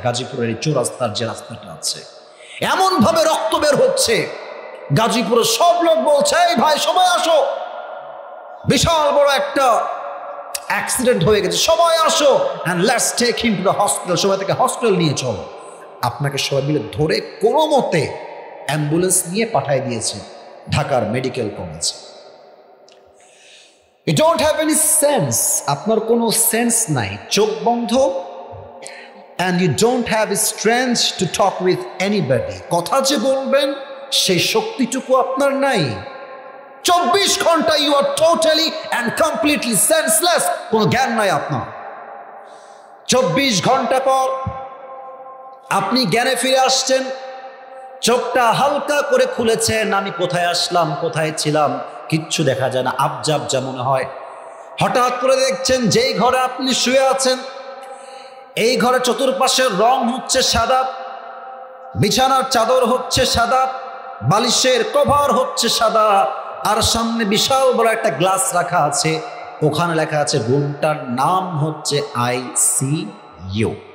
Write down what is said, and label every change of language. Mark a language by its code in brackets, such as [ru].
[bn] গাজীপুরের এই চৌরাস্তার যে রাস্তাটা আছে, এমন ভাবে রক্ত বের হচ্ছে, গাজীপুরের সব লোক বলছে এই ভাই সবাই আসো, বিশাল বড় একটা অ্যাক্সিডেন্ট হয়ে গেছে, সবাই আসো, [en] and let's take him to the hospital, [bn] সবাই থেকে হসপিটাল নিয়ে চলো। আপনাকে সবাই মিলে ধরে কোনো মতে অ্যাম্বুলেন্স নিয়ে পাঠিয়ে দিয়েছে ঢাকার মেডিকেল কলেজে। [en] You don't have any sense, [bn] আপনার কোনো সেন্স নাই, চোখ বন্ধ, [en] and you don't have strength to talk with anybody, [bn] কথা যে বলবেন সেই শক্তিটুকু আপনার নাই। 24 ঘন্টা [en] you are totally and completely senseless, [bn] কোনো জ্ঞান নাই আপনার। 24 ঘন্টা পর আপনি জ্ঞানে ফিরে আসছেন, চোখটা হালকা করে খুলেছেন, আমি কোথায় আসলাম, কোথায় ছিলাম কিচ্ছু দেখা যায় না, আবজা আবজা মনে হয়। হঠাৎ করে দেখছেন যেই ঘরে আপনি শুয়ে আছেন এই ঘরে চতুর্পাশের রং হচ্ছে সাদা, বিছানার চাদর হচ্ছে সাদা, বালিশের কভার হচ্ছে সাদা, আর সামনে বিশাল বড় একটা গ্লাস রাখা আছে, ওখানে লেখা আছে রুমটার নাম হচ্ছে ICU।